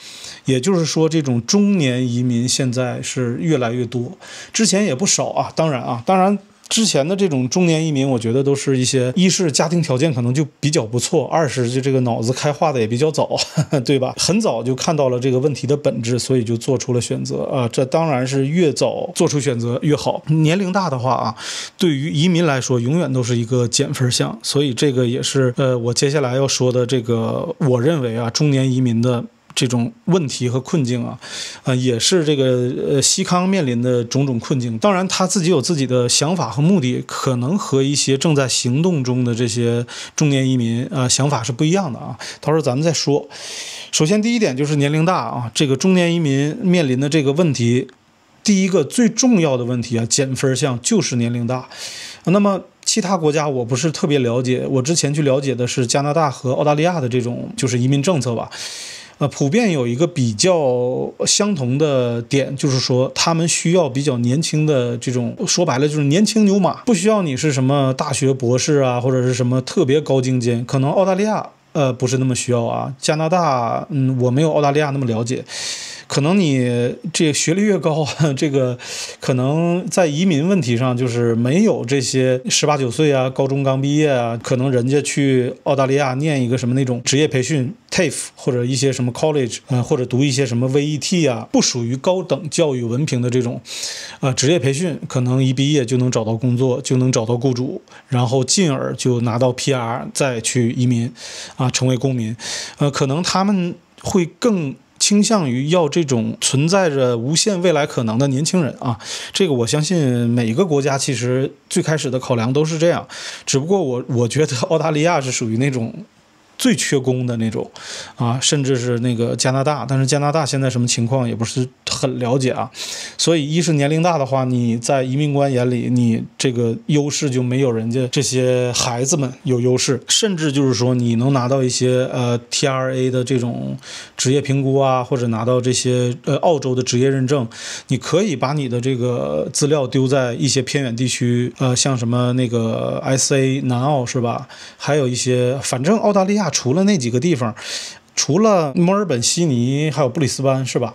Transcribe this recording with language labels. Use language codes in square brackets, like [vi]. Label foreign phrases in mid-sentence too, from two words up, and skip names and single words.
[zh] 也就是說，這種中年移民現在是越來越多，之前也不少啊。當然之前的這種中年移民，我覺得都是一些，一是家庭條件可能就比較不錯，二是就這個腦子開化的也比較早，對吧？很早就看到了這個問題的本質，所以就做出了選擇啊。這當然是越早做出選擇越好。年齡大的話啊，對於移民來說，永遠都是一個減分項。所以這個也是我接下來要說的這個，我認為啊，中年移民的這種問題和困境啊，也是這個西康面臨的種種困境。當然他自己有自己的想法和目的，可能和一些正在行動中的這些中年移民想法是不一樣的啊。到時候咱們再說。首先第一點就是年齡大啊，這個中年移民面臨的這個問題，第一個最重要的問題啊，減分項就是年齡大。那麼其他國家我不是特別了解，我之前去了解的是加拿大和澳大利亞的這種就是移民政策吧。普遍有一個比較相同的點，就是說他們需要比較年輕的這種，說白了就是年輕牛馬，不需要你是什麼大學博士啊，或者是什麼特別高精尖。可能澳大利亞不是那麼需要啊，加拿大我沒有澳大利亞那麼了解。可能你這個學歷越高，這個可能在移民問題上就是沒有這些18、19歲啊，高中剛畢業啊，可能人家去澳大利亞念一個什麼那種職業培訓 TAFE 或者一些什麼 college 或者讀一些什麼 VET 啊，不屬於高等教育文憑的這種職業培訓，可能一畢業就能找到工作，就能找到雇主，然後進而就拿到 PR 再去移民啊，成為公民。可能他們會更傾向於要這種存在着無限未來可能的年輕人啊，這個我相信每一個國家其實最開始的考量都是這樣，只不過我覺得澳大利亞是屬於那種最缺工的那種啊，甚至是那個加拿大，但是加拿大現在什麼情況也不是很了解啊。所以一是年齡大的話，你在移民官眼裡，你這個優勢就沒有人家這些孩子們有優勢，甚至就是說你能拿到一些 TRA 的這種職業評估啊，或者拿到這些澳洲的職業認證，你可以把你的這個資料丟在一些偏遠地區，像什麼那個 SA 南澳是吧？還有一些，反正澳大利亞除了那幾個地方，除了墨爾本、悉尼還有布里斯班是吧？